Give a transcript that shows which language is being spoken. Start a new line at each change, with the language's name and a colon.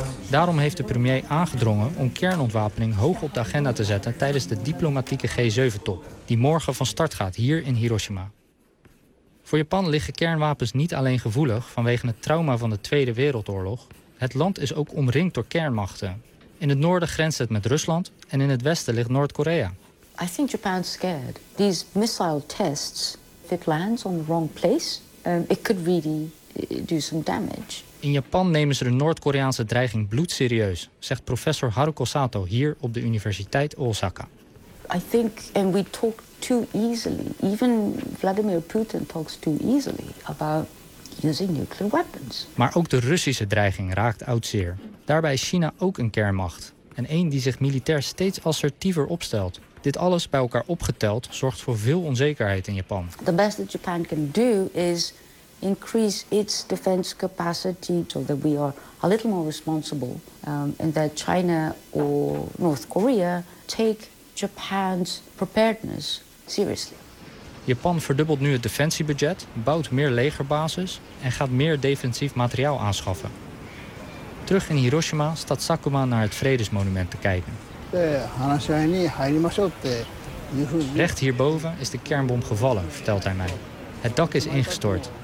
Dutch: Daarom heeft de premier aangedrongen om kernontwapening hoog op de agenda te zetten tijdens de diplomatieke G7-top, die morgen van start gaat hier in Hiroshima. Voor Japan liggen kernwapens niet alleen gevoelig vanwege het trauma van de Tweede Wereldoorlog. Het land is ook omringd door kernmachten. In het noorden grenst het met Rusland en in het westen ligt Noord-Korea.
English: I think Japan's scared. These missile tests, if it lands on the wrong place, it could really do some damage.
Dutch: In Japan nemen ze de Noord-Koreaanse dreiging bloedserieus, zegt professor Haruko Sato hier op de Universiteit Osaka.
English: I think, and we talk too easily. Even Vladimir Putin talks too easily about using nuclear weapons.
Dutch: Maar ook de Russische dreiging raakt oud zeer. Daarbij is China ook een kernmacht en één die zich militair steeds assertiever opstelt. Dit alles bij elkaar opgeteld zorgt voor veel onzekerheid in Japan.
English: The best that Japan can do is increase its defense capacity so that we are a little more responsible and that China or North Korea take Japan's preparedness seriously.
Dutch: Japan verdubbelt nu het defensiebudget, bouwt meer legerbases en gaat meer defensief materiaal aanschaffen. Terug in Hiroshima staat Sakuma naar het vredesmonument te kijken. Recht hierboven is de kernbom gevallen, vertelt hij mij. Het dak is ingestort.